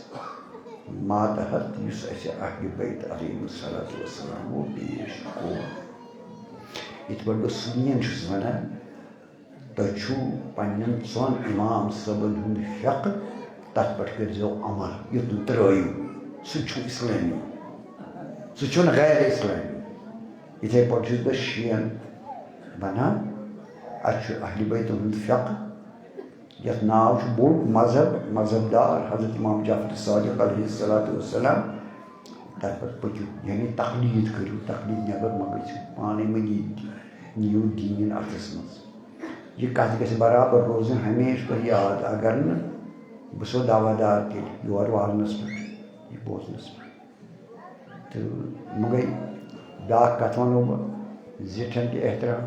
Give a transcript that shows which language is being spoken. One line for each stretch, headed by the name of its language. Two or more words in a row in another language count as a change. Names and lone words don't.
Kashmiri: ماتحت یُس اَسہِ اہلِ بیت
Arabic: علیہم الصلاۃ والسلامو
Kashmiri: پیش کوٚر یِتھ پٲٹھۍ بہٕ سُنین چھُس وَنان تۄہہِ چھُو پنٛنٮ۪ن ژۄن اِمام صٲبن ہُنٛد فِقہٕ تَتھ پٮ۪ٹھ کٔرۍزیو عمل یُتھ نہٕ ترٛٲیِو سُہ چھُ اِسلٲمی سُہ چھُنہٕ غیر اِسلٲمی یِتھَے پٲٹھۍ چھُس بہٕ شِیَن وَنان اَسہِ چھُ اہلِ بیتَن ہُنٛد فِقہٕ یَتھ ناو چھُ بوٚڑ مذہب دار حضرت امام جعفر صادق
Arabic: علیہ الصلاۃ والسلام
Kashmiri: تَتھ پٮ۪ٹھ پٔکِو یعنی تقلیٖد کٔرِو تقلیٖد نٮ۪بر مہ گٔژھِو پانَے مہ نِیِو دیٖن اَتھَس منٛز یہِ کَتھ گژھِ برابر روزٕنۍ ہمیشہٕ تۄہہِ یاد اگر نہٕ بہٕ چھُسو دعوا دار تیٚلہِ یورٕ والنَس پٮ۪ٹھ یہِ بوزنَس پٮ۪ٹھ تہٕ وۄنۍ گٔے بیٛاکھ کَتھ وَنو بہٕ زِٹھٮ۪ن تہِ احترام